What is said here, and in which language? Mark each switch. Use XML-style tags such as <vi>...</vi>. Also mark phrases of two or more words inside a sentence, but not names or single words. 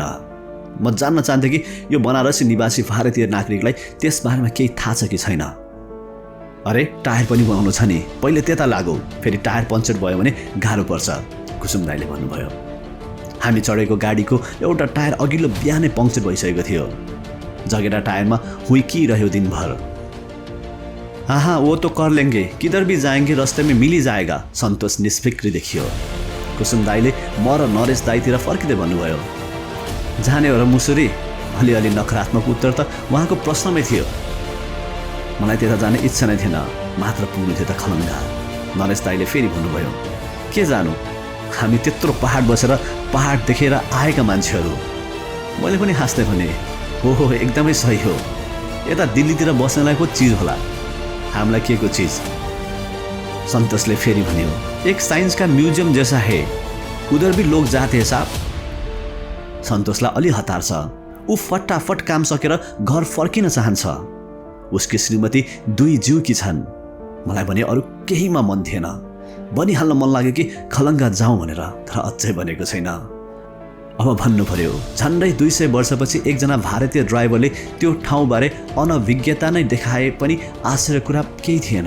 <ne>म जान्न चाहन्थेँ कि यो बनारसी निवासी भारतीय नागरिकलाई त्यसबारेमा केही थाहा छ कि छैन। अरे टायर पनि बनाउनु छ नि, पहिले त्यता लागौ, फेरि टायर पञ्चर भयो भने गाह्रो पर्छ, कुसुम दाइले भन्नुभयो। हामी चढेको गाडीको एउटा टायर अघिल्लो बिहानै पङ्क्चर भइसकेको थियो। जगेरा टायरमा हुइकिरह्यो दिनभर।</ne> <hi>हाँ वो तो कर लेंगे, किधर भी जाएंगे रास्ते में मिल ही जाएगा,</hi> <ne>सन्तोष निष्फिक्री देखियो। कुसुम दाइले म र नरेश दाइतिर फर्किँदै भन्नुभयो। जाने हो र मुसुरी? अलिअलि नकारात्मक उत्तर त उहाँको प्रश्नमै थियो। मलाई त्यता जाने इच्छा नै थिएन, मात्र पुग्नु थियो त खलङ्गा। नरेश दाइले फेरि भन्नुभयो, के जानु, हामी त्यत्रो पहाड बसेर पहाड देखेर आएका मान्छेहरू। मैले पनि हाँस्दै भने, हो एकदमै सही हो, यता दिल्लीतिर बस्नलाई पो चिज होला, हामीलाई के को चिज। सन्तोषले फेरि भन्यो,</ne> <hi>एक साइंस का म्यूजियम जैसा है, उधर भी लोग जाते हैं साहब।</hi> <ne>सन्तोषलाई अलि हतार छ, ऊ फटाफट काम सकेर घर फर्किन चाहन्छ। उसकी श्रीमती 2 जिउकी छन्। मलाई भने अरू केहीमा मन थिएन, बनिहाल्न मन लाग्यो कि खलङ्गा जाउँ भनेर, तर अझै बनेको छैन। अब भन्नु पर्यो, झन्डै 200 वर्षपछि एकजना भारतीय ड्राइभरले त्यो ठाउँबारे अनभिज्ञता नै देखाए पनि आश्चर्य कुरा केही थिएन।</ne>